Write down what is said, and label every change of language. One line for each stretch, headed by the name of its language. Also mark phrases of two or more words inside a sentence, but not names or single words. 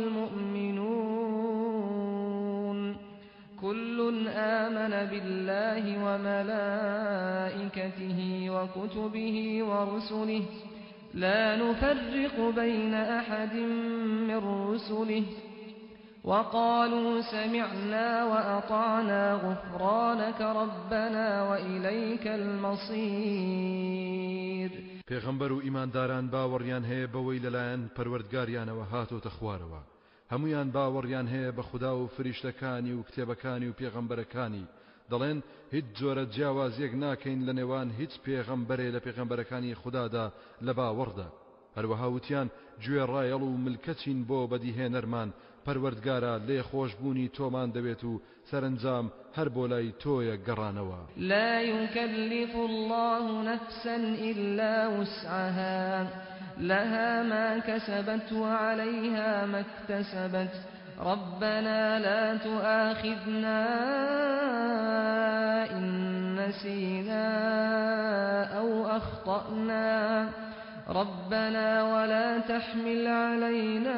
Arabic: والمؤمنون كل آمن بالله وملائكته وكتبه ورسله لا نفرق بين أحد من رسله وقالوا سمعنا وأطعنا غفرانك ربنا وإليك المصير.
Central Kurdish: پێغەمبەر و ئیمانداران باوەڕیان هەیە بەوەی لەلایەن پەروەردگاریانەوە هاتۆتە خوارەوە. هەمویان باوەڕیان هەیە بە خوددا و فریشتەکانی و کتێبەکانی و پێغەمبەرەکانی. دەڵێن هیچ جۆرە جیاوازیەک ناکەین لە نێوان هیچ پێغەمبەرێ لە پێغەمبەرەکانی خوددادا لە باوەڕدا. هەروەها وتیان گوێڕایەڵ و ملکەچین بۆ بەدیهێنەرمان پەروەردگارە لێ خۆشبوونی تۆمان دەبێت و سەرنجام هەر بۆ لای تۆیە گەڕانەوە.
Arabic: لا يكلف الله نفسا إلا وسعها لها ما كسبت وعليها ما اكتسبت ربنا لا تؤاخذنا إن نسينا أو أخطأنا ربنا ولا تحمل علينا